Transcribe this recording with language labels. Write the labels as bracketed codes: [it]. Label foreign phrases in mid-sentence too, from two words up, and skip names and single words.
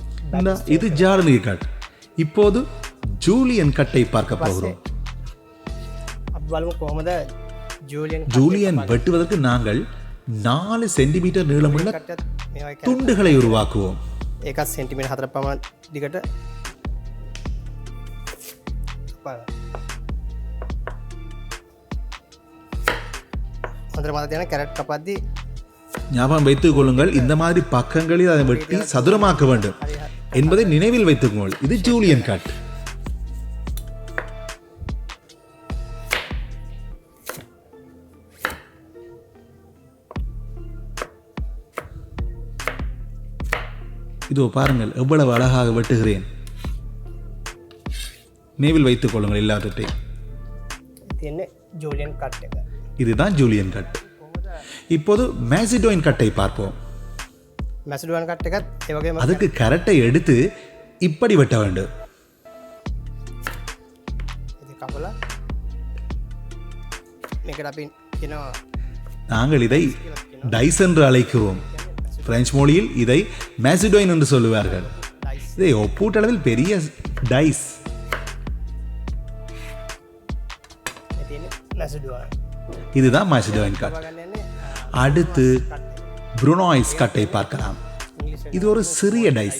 [ta] இது ஜார்டினர் கட். இப்போது ஜூலியன் கட்டை பார்க்க போகிறோம். [si] අපි බලමු කොහොමද ජූලියන් [ta] ஜூலியன் வெட்டுவதற்கு நாங்கள் 4 சென்டிமீட்டர் நீளமுள்ள [si] කට්ටත් මේවා එක [ta] துண்டுகளை உருவாக்குவோம். [si] ඒකත් සෙන්ටිමීටර් 4 පමණ දිගට කපා ගන්න. හොඳට මතක තියාගන්න කැරට් කපද්දී [ta] ஞாபகம் வைத்துக் கொள்ளுங்கள், இந்த மாதிரி பக்கங்களில் அதை வெட்டி சதுரமாக்க வேண்டும் என்பதை நினைவில் வைத்துக் கொள்ளுங்கள். இது ஜூலியன் கட். இதோ பாருங்கள் எவ்வளவு அழகாக வெட்டுகிறேன். நினைவில் வைத்துக் கொள்ளுங்கள் எல்லாவற்றையும். [si] තියෙන්නේ ජූලියන් කට් එක. [ta] இதுதான் ஜூலியன் கட். இப்போது மேசிடோயின் கட்டை பார்ப்போம். [si] මැසිඩුවන් කට් එකත් ඒ වගේම [ta] அதுக்கு கரட்டை எடுத்து இப்படி வெட்ட வேண்டும். [si] ඉතින් කපලා මේකට අපි කියනවා [ta] நாங்கள் இதை டைஸ் என்று அழைக்கிறோம். பிரெஞ்சு மொழியில் இதை மேசிடோயின் என்று சொல்லுவார்கள். இதை ஒப்பூட்டளவில் பெரிய டைஸ். [si] මේ තියෙන්නේ මැසිඩුවන්. [ta] இதுதான் மேசிடோயின் கட். [si] ගන්න යන්නේ [ta] அடுத்து புருனோய்ஸ் கட்டை பார்க்கலாம். [si] ඉංග්‍රීසි [ta] இது ஒரு சிறிய டைஸ்.